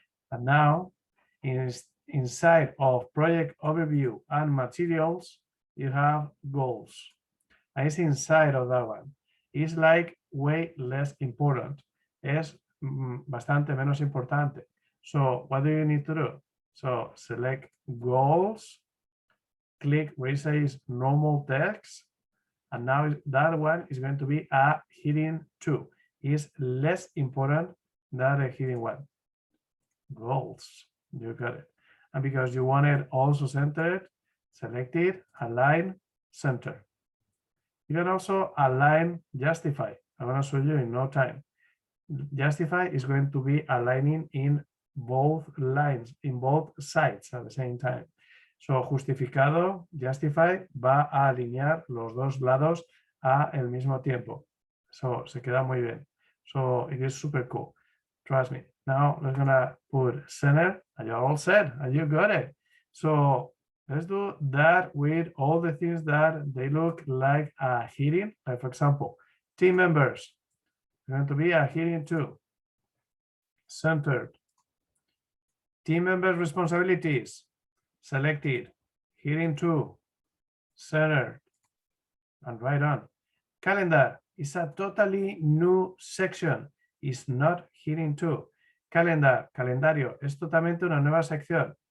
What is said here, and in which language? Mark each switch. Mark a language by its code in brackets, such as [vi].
[en] And now, inside of project overview and materials, you have goals. and it's inside of that one. It's like way less important. [es] Es bastante menos importante. [en] So what do you need to do? So select goals, click where it says normal text, and now that one is going to be a heading 2. It's less important than a heading 1. Goals, you got it. And because you want it also centered, select it, align, center. You can also align justify. I'm going to show you in no time. Justify is going to be aligning in both lines, in both sides at the same time. [es] So justificado, justify, va a alinear los dos lados al mismo tiempo. [en] So [es] se queda muy bien. [en] So it is super cool. Trust me. Now we're gonna put center, and you're all set, and you got it. So let's do that with all the things that they look like a heading. Like for example, team members. Going to be a heading 2. Centered. Team members' responsibilities. Selected. Heading 2. Centered. And right on. Calendar is a totally new section. It's not heading 2. [es] Calendar, calendario, es totalmente una nueva sección.